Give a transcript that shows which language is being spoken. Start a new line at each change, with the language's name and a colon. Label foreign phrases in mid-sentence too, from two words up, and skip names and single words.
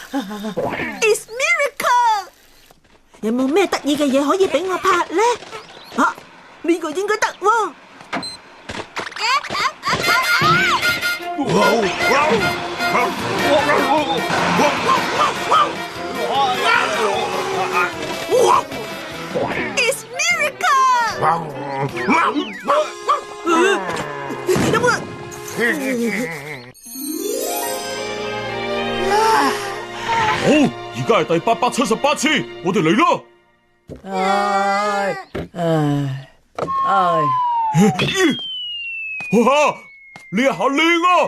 English: It's miracle！
Cantonese: 有冇咩得意嘅嘢可以俾我拍呢？啊，呢個應該得喎。
English: It's miracle！
Cantonese: 好，而家係第878次，我哋嚟啦！哇，呢一下靚啊！